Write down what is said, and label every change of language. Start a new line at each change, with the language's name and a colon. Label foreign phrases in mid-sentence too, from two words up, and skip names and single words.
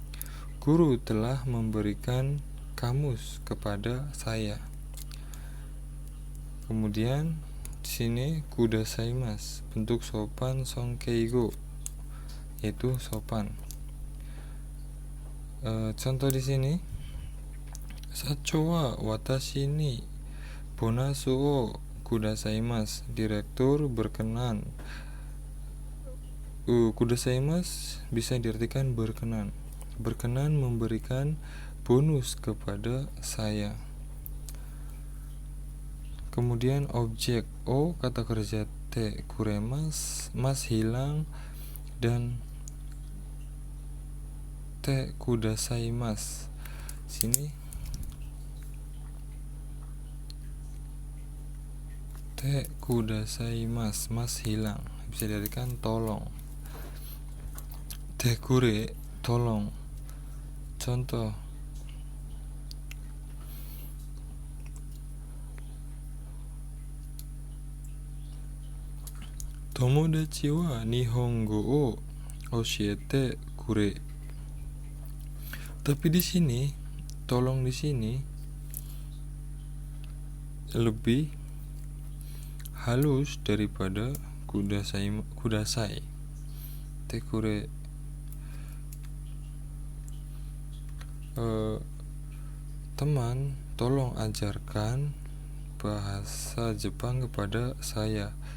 Indonesian: Guru telah memberikan kamus kepada saya. Kemudian di sini kudasaimasu, bentuk sopan sonkeigo, yaitu sopan. Contoh di sini,
Japanese: 社長は私にボーナスをくださいます,
Indonesian: direktur berkenan. Kudasaimasu bisa diartikan berkenan. Berkenan memberikan bonus kepada saya. Kemudian objek o, kata kerja
Japanese: てくれます,
Indonesian: mas hilang, dan
Japanese: てくださいます.
Indonesian: Sini
Japanese: てくださいます,
Indonesian: mas hilang, bisa diartikan tolong.
Japanese: てくれ,
Indonesian: tolong. Contoh,
Japanese: 友達は日本語を教えてくれ.
Indonesian: Tapi di sini, tolong di sini lebih halus daripada kudasai.
Japanese: てくれ,
Indonesian: teman, tolong ajarkan bahasa Jepang kepada saya.